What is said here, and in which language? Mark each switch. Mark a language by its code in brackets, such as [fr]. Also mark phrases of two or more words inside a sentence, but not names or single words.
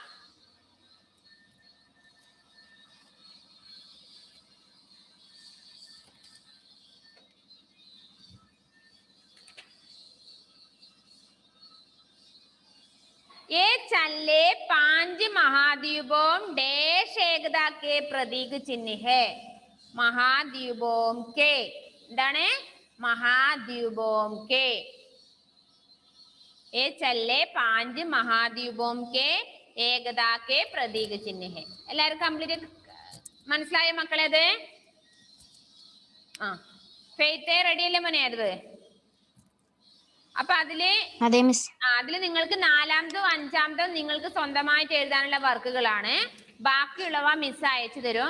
[hi] ये चल्ले 5 महाद्वीपों डैश एकता के प्रतीक चिन्ह है. महाद्वीपों के डणे महाद्वीपों के. ये चल्ले 5 महाद्वीपों के एकता के प्रतीक चिन्ह है. [ml] എല്ലാവരും കംപ്ലീറ്റ് മനസ്സിലായ മക്കളേത്? ഫെയ്ത്ത് റെഡി അല്ലേ മോനെ? അത് അപ്പൊ അതില് നിങ്ങൾക്ക് നാലാമതും അഞ്ചാമതും നിങ്ങൾക്ക് സ്വന്തമായിട്ട് എഴുതാനുള്ള വർക്കുകളാണ്. ബാക്കിയുള്ളവ മിസ് അയച്ചു തരും.